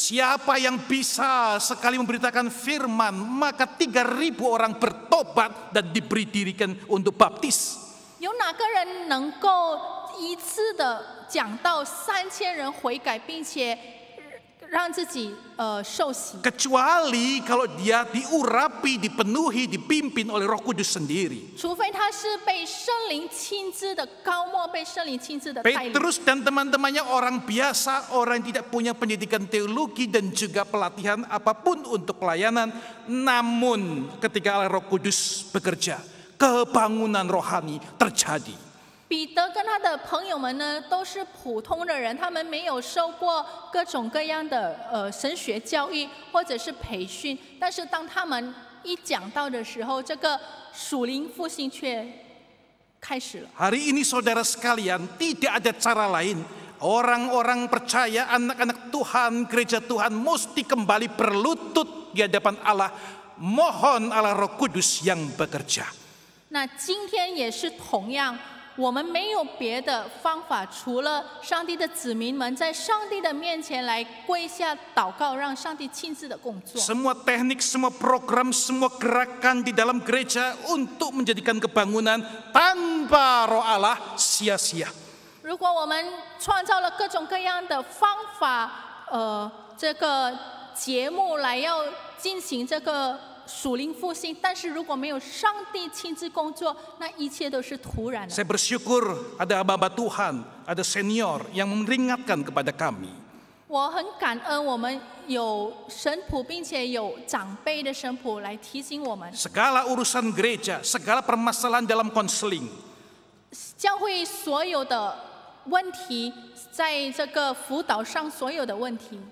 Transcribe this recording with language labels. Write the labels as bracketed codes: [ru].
[id] Siapa yang bisa sekali memberitakan firman, maka 3.000 orang bertobat dan diberi dirikan untuk baptis. [zh] 有哪个人能够一次的讲到3000人悔改，并且让自己受洗？ [id] Kecuali kalau dia diurapi, dipenuhi, dipimpin oleh Roh Kudus sendiri. [zh] 除非他是被圣灵亲自的高莫，被圣灵亲自的带领。 [id] Petrus dan teman-temannya orang biasa, orang yang tidak punya pendidikan teologi dan juga pelatihan apapun untuk pelayanan. Namun ketika Roh Kudus bekerja, kebangunan rohani terjadi. [zh] 彼得跟他的朋友们呢，都是普通的人，他们没有受过各种各样的神学教育或者是培训，但是当他们一讲到的时候，这个属灵复兴却开始了。 [id] Hari ini saudara sekalian, tidak ada cara lain. Orang-orang percaya, anak-anak Tuhan, gereja Tuhan mesti kembali berlutut di hadapan Allah. Mohon Allah Roh Kudus yang bekerja. [zh] 那今天也是同样。我们没有别的方法，除了上帝的子民们在上帝的面前来跪下祷告，让上帝亲自的工作。 [id] Semua teknik, semua program, semua gerakan di dalam gereja untuk menjadikan kebangunan tanpa Roh Allah sia-sia. [zh] 如果我们创造了各种各样的方法，这个节目来要进行这个 属灵复兴，但是如果没有上帝亲自工作，那一切都是徒然的。 [id] Saya bersyukur ada hamba Tuhan, ada senior yang memperingatkan kepada kami. [zh] 我很感恩，我们有神仆，并且有长辈的神仆来提醒我们。 [id] Segala urusan gereja, segala permasalahan dalam konseling, [zh] 教会所有的问题，在这个辅导上所有的问题，